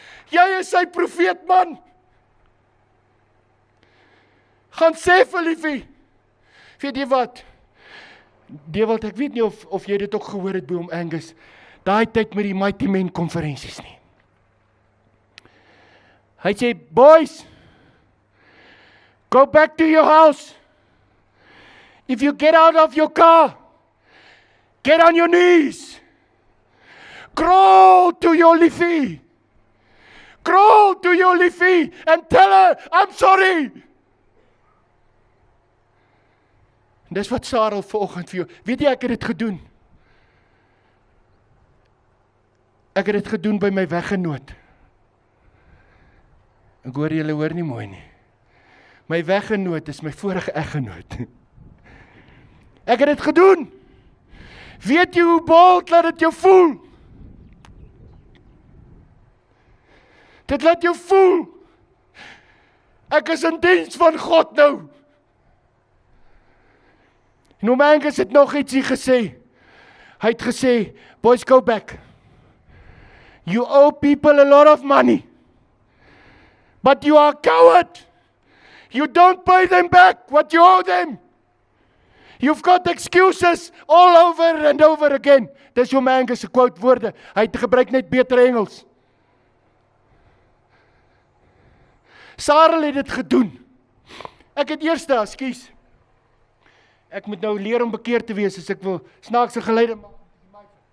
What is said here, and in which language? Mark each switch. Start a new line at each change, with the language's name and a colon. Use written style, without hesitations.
Afrikaans: Jy is sy profeet, man. Gaan sê vir liefie, weet jy wat? Dewald, ek weet nie of jy dit ook gehoor het by hom Angus, daai tyd met die Mighty Men konferensies nie. Hy sê,
English: boys, go back to your house. If you get out of your car, get on your knees. Crawl to your liefie. Crawl to your liefie and tell her, I'm sorry.
Afrikaans: Dis wat Sarah vanoggend vir jou, weet jy, ek het dit gedoen. Ek het dit gedoen by my weggenoot. Ek hoor julle hoor nie mooi nie. My weggenoot is my vorige eggenoot. Ek het dit gedoen. Weet jy hoe bold laat dit jou voel? Dit laat jou voel. Ek is in diens van God nou. En oom Angus het nog ietsie gesê. Hy het gesê,
English: boys, go back. You owe people a lot of money. But you are a coward. You don't pay them back what you owe them. You've got excuses all over and over again.
Afrikaans: Dis Hom Angus se quote woorde. Hy gebruik net beter Engels. Sarah het dit gedoen. Ek het eers, ekskuus. Ek moet nou leer om bekeerd te wees as ek wil snaakse geluide maak.